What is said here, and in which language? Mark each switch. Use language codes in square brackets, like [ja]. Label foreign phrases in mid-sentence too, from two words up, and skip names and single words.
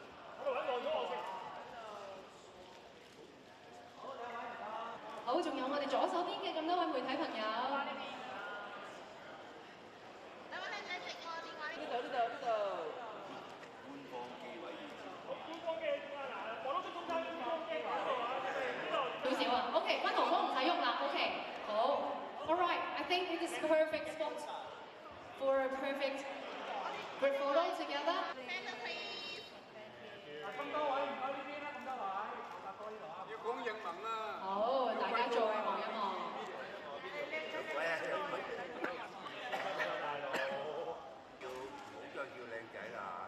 [yue] 好，仲有我哋左手邊嘅咁多位媒體朋友。兩位靚仔直我電話。呢度。官方機喺邊啊？嗱，我都中間官方機喺度啊，少少啊 ，OK， 君豪哥唔使喐啦 ，OK， 好 [en] ，All right，I think it is perfect spot for a perfect group photo together。 [yue] 咁多位唔該呢邊啦，咁多位，大哥呢度啊。要講英文啦。好，大家再望一望。喂啊！好叫靚仔啦。